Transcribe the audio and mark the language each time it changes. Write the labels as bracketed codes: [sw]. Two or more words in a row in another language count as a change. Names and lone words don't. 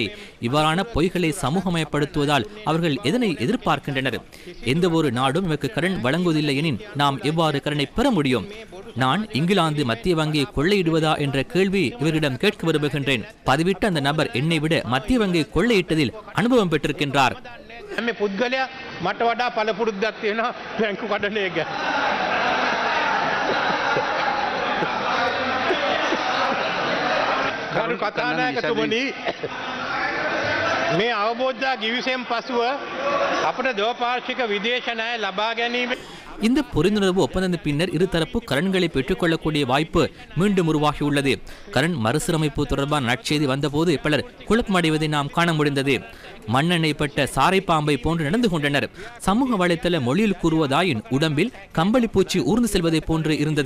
[ta] இவ்வாறான பொய்களை சமூகமயப்படுத்துவதால் அவர்கள் எதனை எதிர்பார்க்கின்றனர்? எந்த ஒரு நாடும் எமக்கு கடன் வழங்குவதில்லை எனின் நாம் எவ்வாறு கடனை பெற முடியும்? நான் இங்கிலாந்து மத்திய வங்கியை கொள்ளையிடுவதா என்ற கேள்வி இவரிடம் கேட்க விரும்புகின்றேன். பதிவிட்ட அந்த நபர் என்னை விட மத்திய வங்கியை கொள்ளையிட்டதில் அனுபவம் பெற்றிருக்கின்றார். [si] මේ අවබෝධය ගිවිසෙන් පසුව අපට දෙපාර්ශ්වික විදේශ ණය ලබා ගැනීම [ta] இந்த புரிந்துணர்வு ஒப்பந்தத்தின் பின்னர் இருதரப்பு கடன்களை பெற்றுக்கொள்ளக்கூடிய வாய்ப்பு மீண்டும் உருவாகியுள்ளது. கடன் மறுசீரமைப்பு தொடர்பான நற்செய்தி வந்தபோது பலர் குழப்பமடைவதை நாம் காண முடிந்தது. மண்ணெண்ணெய் பட்ட சாரை பாம்பை போன்று நடந்து கொண்டனர். சமூக வலைத்தள மொழியில் கூறுவதாயின் உடம்பில் கம்பளி பூச்சி ஊர்ந்து செல்வதை போன்று இருந்தது.